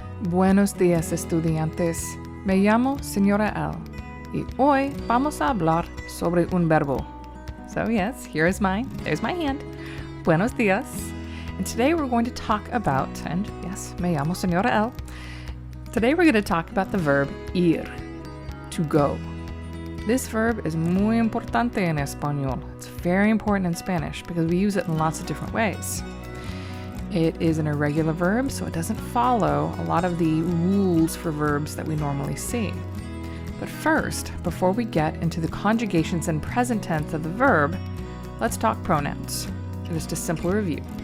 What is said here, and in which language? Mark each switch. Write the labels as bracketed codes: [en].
[es] Buenos días, estudiantes. Me llamo Señora L. Y hoy vamos a hablar sobre un verbo. [en] So yes, there's my hand. [es] Buenos días. [en] And today we're going to talk about, and yes, [es] me llamo Señora L. [en] Today we're going to talk about the verb ir, to go. This verb is [es] muy importante en español. [en] It's very important in Spanish because we use it in lots of different ways. It is an irregular verb, so it doesn't follow a lot of the rules for verbs that we normally see. But first, before we get into the conjugations and present tense of the verb, let's talk pronouns. Just a simple review.